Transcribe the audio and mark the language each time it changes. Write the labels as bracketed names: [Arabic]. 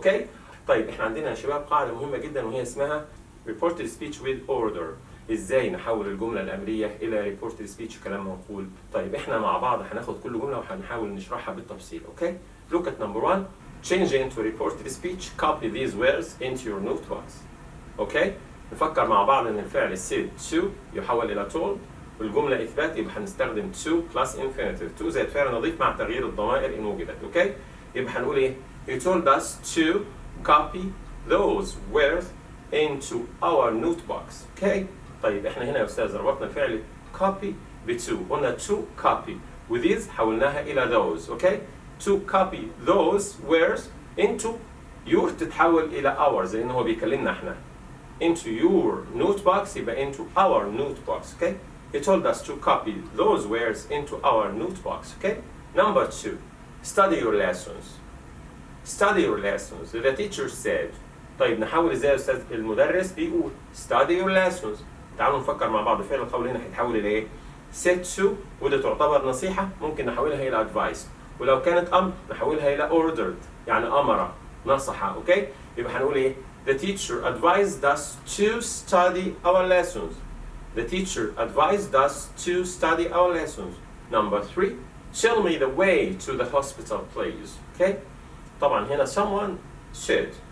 [English] okay? [Arabic] طيب احنا عندنا يا شباب قاعدة مهمة جدا وهي اسمها [English] reported speech with order. [Arabic] ازاي نحول الجملة الأمرية إلى reported speech كلام منقول. طيب احنا مع بعض هناخد كل جملة وهنحاول نشرحها بالتفصيل. [English] okay? Look at number 1. Change into reported speech. Copy these words into your notebox. okay? [Arabic] نفكر مع بعض ان الفعل said to يحول إلى told والجملة إثبات يبقى هنستخدم to plus infinitive. to زائد فعل نضيف مع تغيير الضمائر إن وجدت. [English] okay? [Arabic] يبقى هنقول إيه؟ [English] He told us to copy those words into our notebox. okay? [Arabic] طيب احنا هنا يا أستاذ ربطنا الفعل copy ب to. [English] قلنا to copy with these حولناها إلى those. okay? To copy those words into your [Arabic] تتحول إلى [English] ours [Arabic] لأنه هو بيكلمنا احنا. [English] Into your notebox يبقى into our notebox. okay? He told us to copy those words into our notebox. okay? Number 2. Study your lessons. Study your lessons. The teacher said. [Arabic] طيب نحول ازاي يا استاذ؟ المدرس بيقول [English] study your lessons. [Arabic] تعالوا نفكر مع بعض فعل القول هنا هيتحول الى ايه؟ said to وده تعتبر نصيحة ممكن نحولها الى advice. ولو كانت امر نحولها الى ordered يعني امر نصح. اوكي؟ يبقى هنقول ايه؟ [English] The teacher advised us to study our lessons. The teacher advised us to study our lessons. Number 3. Tell me the way to the hospital, please. Okay? [Arabic] طبعا هنا [English] someone said.